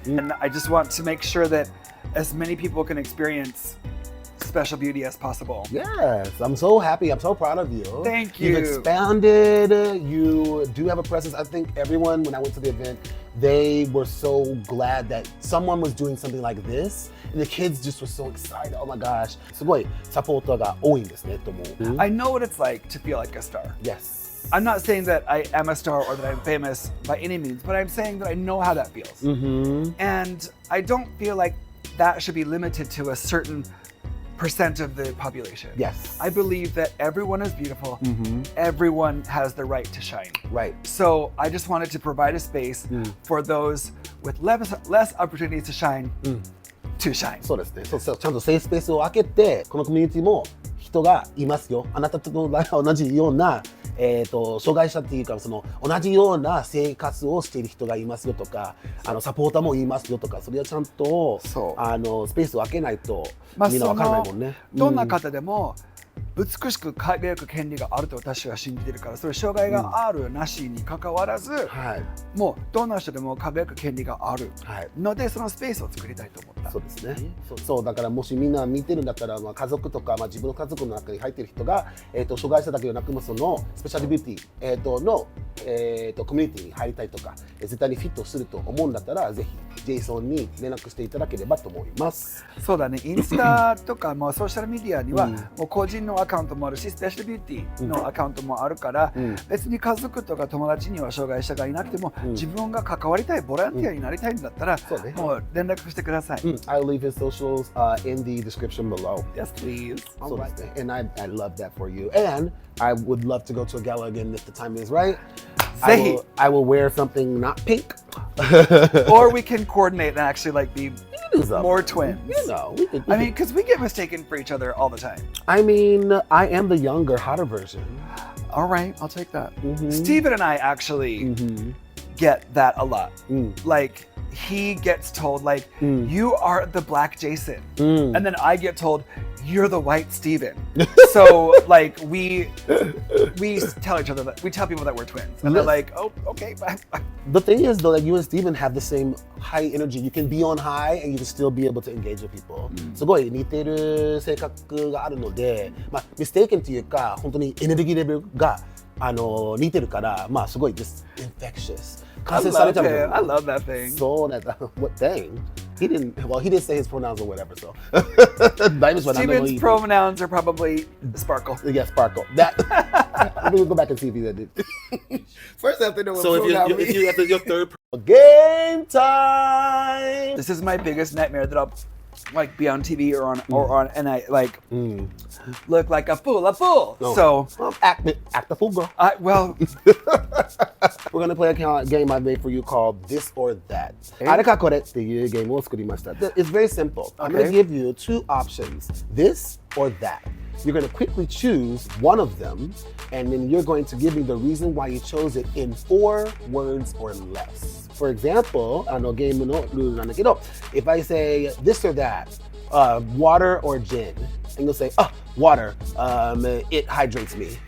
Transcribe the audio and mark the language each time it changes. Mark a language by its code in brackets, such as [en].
[en] And I just want to make sure that as many people can experience special beauty as possible. Yes, I'm so happy. I'm so proud of you. Thank you. You've expanded. You do have a presence. I think everyone, when I went to the event, they were so glad that someone was doing something like this, and the kids just were so excited. Oh my gosh, [ja] すごいサポーターが多いんですねと思う。 [en] I know what it's like to feel like a star. Yes. I'm not saying that I am a star or that I'm famous by any means, but I'm saying that I know how that feels. And I don't feel like that should be limited to a certain percent of the population. Yes. I believe that everyone is beautiful. Everyone has the right to shine. Right. So I just wanted to provide a space for those with less opportunities to shine to shine. [ja] そうですね。そうちゃんとセーフスペースを開けて、このコミュニティも人がいますよ。あなたと同じような、障害者っていうかその同じような生活をしている人がいますよとか、サポーターもいますよとか、それはちゃんとスペースを開けないとみんなわからないもんね。どんな方でも美しく輝く権利があると私は信じているから、それ障害があるなしに関わらず、もうどんな人でも輝く権利があるので、そのスペースを作りたいと思った。そうですね。そうだからもしみんな見てるんだったら、家族とか、自分の家族の中に入っている人が、障害者だけでなくそのスペシャルビューティー、の、コミュニティに入りたいとか、絶対にフィットすると思うんだったら、ぜひジェイソンに連絡していただければと思います。そうだね。インスタとかもソーシャルメディアには、もう個人のアカウントもあるし、スペシャルビューティーのアカウントもあるから、別に家族とか友達には障害者がいなくても、自分が関わりたいボランティアになりたいんだったら、もう連絡してください。 [en] I'll leave his socials in the description below. Yes, please. So and I love that for you. And I would love to go to a gala again if the time is right. I will wear something not pink. Or we can coordinate and actually like be more twins. You know, I mean, because we get mistaken for each other all the time. I mean, I am the younger, hotter version. All right, I'll take that. Steven and I actually get that a lot. Like, he gets told, like, you are the black Jason. And then I get told, you're the white Steven. So, like, we tell each other that, we tell people that we're twins. And they're like, oh, okay, bye. The thing is, though, like, you and Steven have the same high energy. You can be on high and you can still be able to engage with people. [ja] すごい似てる性格があるので、ミステイケンというか、本当にエネルギーレベルが似てるから、すごい [en] just infectious. I love that thing. So what thing? He didn't say his pronouns or whatever, so. Steven's pronouns are probably sparkle. Yeah, sparkle. That. We'll go back and see if he did it. First I have to know what pronoun means. If you have your third game time. This is my biggest nightmare, that I'll like be on TV or on and I like look like a fool. No. So act the fool, girl. Well, we're gonna play a game I made for you called This or That. [ja] あれかこれっていうゲームを作りました。 [en] It's very simple. I'm gonna give you two options, this or that. You're gonna quickly choose one of them, and then you're going to give me the reason why you chose it in 4 words or less. For example, [ja] ゲームのルールなんだけど、 [en] if I say this or that, water or gin, and you'll say, water, it hydrates me.